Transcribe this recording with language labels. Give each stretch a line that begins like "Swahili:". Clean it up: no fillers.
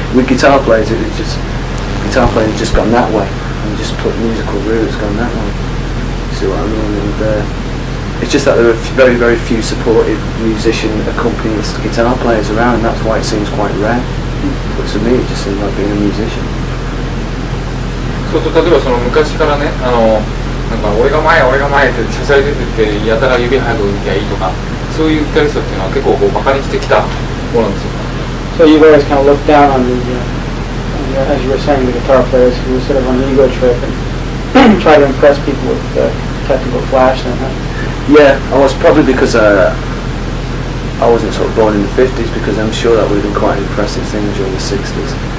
English: With guitar players, guitar playing has just gone that way and just put musical roots gone that way. You see what I mean? And it's just that there are very, very few supportive musician accompanist guitar players around, and that's why it seems quite rare. But to me, it just seems like being a musician.
Japanese: そうすると例えばその昔からね、なんか俺が前ってしゃしゃり出てってやたら指早く打きゃいいとか、そういうギタリストっていうのは結構こうバカにしてきたものなんですよ。
English: So you've always kind of looked down on as you were saying, the guitar players who were sort of on an ego trip and try to impress people with technical flash and that. Yeah, I was probably because I wasn't sort of born in the 50s, because I'm sure that would have been quite an impressive thing during the 60s.